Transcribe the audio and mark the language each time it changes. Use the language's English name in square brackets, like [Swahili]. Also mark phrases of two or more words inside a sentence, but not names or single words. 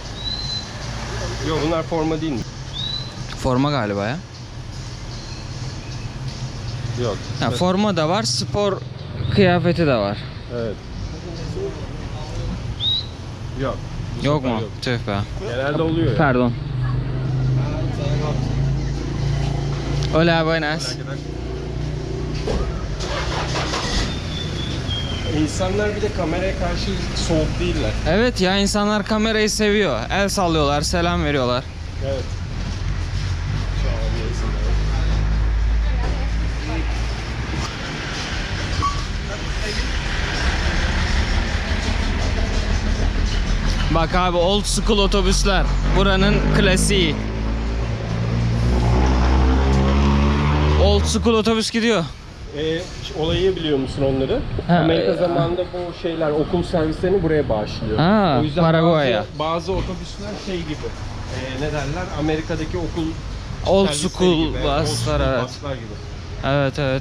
[Turkish] Yok bunlar forma değil mi? Forma galiba ya. Yok. Ha, forma da var, spor kıyafeti de var. Evet. Yok. Bu Yok sefer mu? Tüh be. Genelde oluyor ya. Pardon. [Spanish] Hola buenas. [Turkish] İnsanlar bir de kameraya karşı soğuk değiller. Evet ya insanlar kamerayı seviyor. El sallıyorlar, selam veriyorlar. Evet. Şu an Bak abi [English] old school [Turkish] otobüsler. Buranın klasiği. [English] Old Old school [Turkish] otobüs gidiyor. Olayı biliyor musun onları? Ha, Amerika zamanında bu şeyler okul servislerini buraya bağışlıyor. Ha, O yüzden Paraguay'a. bazı otobüsler şey gibi. Ne derler? Amerika'daki okul [English] Old [Turkish] servisleri [English] school [Turkish] gibi, buslar, evet. buslar gibi. Evet evet.